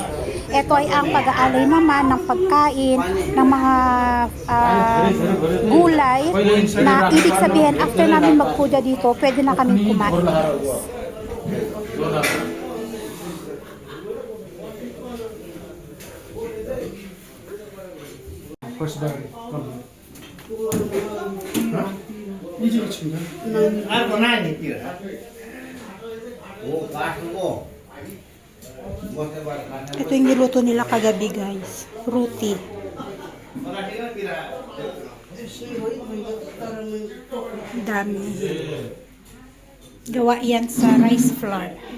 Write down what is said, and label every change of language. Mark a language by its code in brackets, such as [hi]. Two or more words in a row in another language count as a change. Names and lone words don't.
[tl] Ito ay ang pag-aalay naman ng pagkain, ng mga gulay na ibig sabihin after namin magpudya dito, pwede na kaming kumain guys. [en] First bag. [ne] अर्को नानी त्यो हो बाटोको [tl] Ito yung niluto nila kagabi guys. Fruity. Dami. Gawa yan sa rice flour.